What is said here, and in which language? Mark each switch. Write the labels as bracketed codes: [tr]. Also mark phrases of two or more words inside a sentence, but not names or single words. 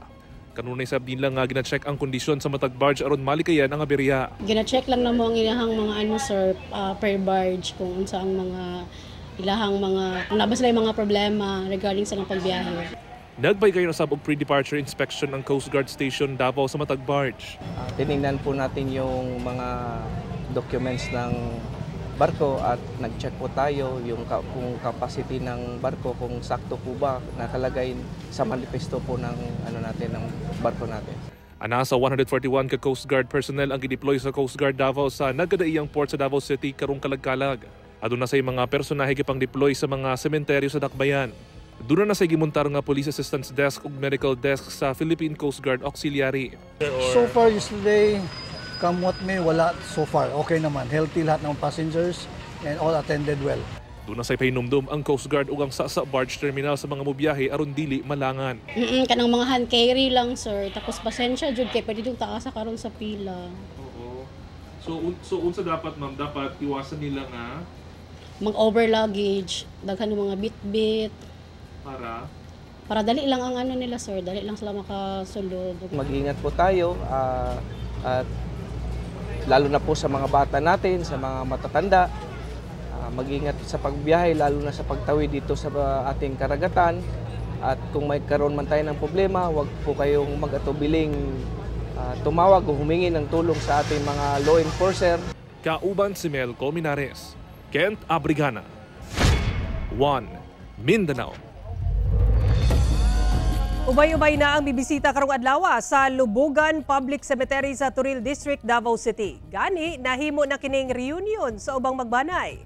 [ceb] Kanunay sab din lang nga gina-check ang kondisyon sa matag barge aron malikayan ang aberya. Gina-check lang namo ang ilahang mga sir [en] per barge [ceb] kung unsa ang mga ilahang mga kung nabas lang mga problema regarding sa pagbiyahe. Nagbay kayo na sab og [en] pre-departure inspection [ceb] ang Coast Guard Station Davao sa matag barge. [tl] Tinignan po natin yung mga documents ng barko at nag-check po tayo yung kung capacity ng barko, kung sakto po ba nakalagay sa manifesto po ng ng barko natin. [ceb] Anasa 141 ka Coast Guard personnel ang gideploy sa Coast Guard Davao sa nagkadaiyang port sa Davao City karong kalagkalag. Aduna say mga personahe gipang deploy sa mga sementeryo sa Dakbayan. Doon na sa gimontar nga Police Assistance Desk ug Medical Desk sa Philippine Coast Guard Auxiliary. [en] So far yesterday, come what may, wala so far. Okay naman. Healthy [tl] lahat ng [en] passengers and all attended well. [ceb] Doon na sa pahinumdum ang Coast Guard ug ang Sasa Barge Terminal sa mga mobiyahe aron dili malangan. Kanang mga [en] hand carry [ceb] lang sir. Tapos pasensya jud kay pwede dong taasa karon sa pila. Oo. So unsa dapat ma'am, dapat iwasan nila nga mag- [en] over luggage, [ceb] daghan ng mga bit-bit. Para dali lang ang nila sir, dali lang sila makasulod. [tl] Mag-ingat po tayo at lalo na po sa mga bata natin, sa mga matatanda. Mag-ingat sa pagbiyahe, lalo na sa pagtawid dito sa ating karagatan. At kung may karoon man tayo ng problema, huwag po kayong mag-atubiling tumawag o humingi ng tulong sa ating mga law enforcer. [ceb] Kauban si Mel Colmenares, Kent Abrigana, 1 Mindanao. Ubay-ubay na ang bibisita karong adlaw sa Lubugan Public Cemetery sa Turil District, Davao City. Gani, nahimo na kining reunion sa ubang magbanay.